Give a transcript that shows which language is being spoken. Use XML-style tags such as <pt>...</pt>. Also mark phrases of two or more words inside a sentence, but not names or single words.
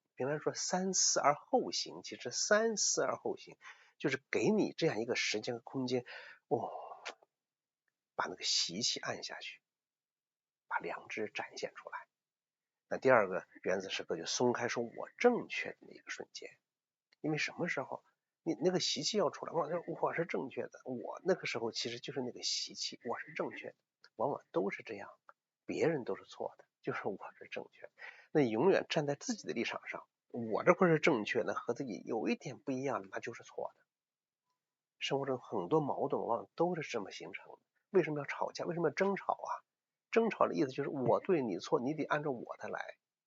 <zh>比方說三思而後行，其實三思而後行就是給你這樣一個時間和空間，把那個習氣按下去，把良知展現出來。那第二個原子時刻就鬆開說我正確的那個瞬間，因為什麼時候？你那個習氣要出來，我是正確的，我那個時候其實就是那個習氣，我是正確的，往往都是這樣，別人都是錯的，就是我是正確的。那你永遠站在自己的立場上，我這塊是正確的，和自己有一點不一樣的，那就是錯的。生活中很多矛盾往往都是這麼形成的。為什麼要吵架？為什麼要爭吵啊？爭吵的意思就是我對你錯，你得按照我的來。</zh>